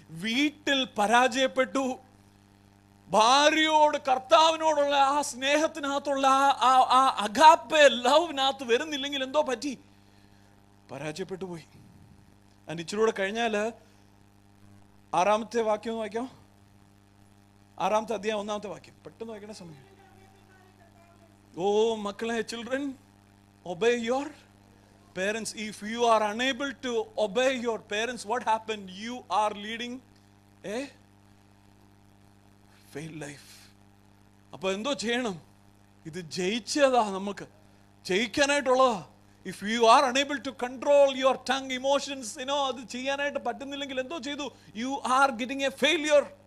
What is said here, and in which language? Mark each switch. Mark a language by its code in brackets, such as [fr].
[ml] വീട്ടിൽ പരാജയപ്പെട്ടു. ഭാര്യയോട്, കർത്താവിനോടുള്ള ആ സ്നേഹത്തിനകത്തുള്ള ആ അഗാപ്പെ ലവിനകത്ത് വരുന്നില്ലെങ്കിൽ എന്തോ പറ്റി? പരാജയപ്പെട്ടു പോയി. അതിന് ഇച്ചിരൂടെ കഴിഞ്ഞാൽ 6-ാമത്തെ വാക്യം ഒന്ന് വായിക്കാം. 6-ാമത്തെ അധ്യായം 1-ാമത്തെ വാക്യം. പെട്ടെന്ന് വായിക്കണ സമയം. ഓ മക്കളെ, children, [en] obey your parents. If you are unable to obey your parents, what happened? You are leading a failed life. [ml] അപ്പോൾ എന്തോ ചെയ്യണം? ഇത് ജയിച്ചതാ, നമുക്ക് ജയിക്കാനായിട്ടുള്ളതാ. [en] If you are unable to control your tongue, emotions, [ml] അത് ചെയ്യാനായിട്ട് പറ്റുന്നില്ലെങ്കിൽ എന്തോ ചെയ്തു? [en] You are getting a failure.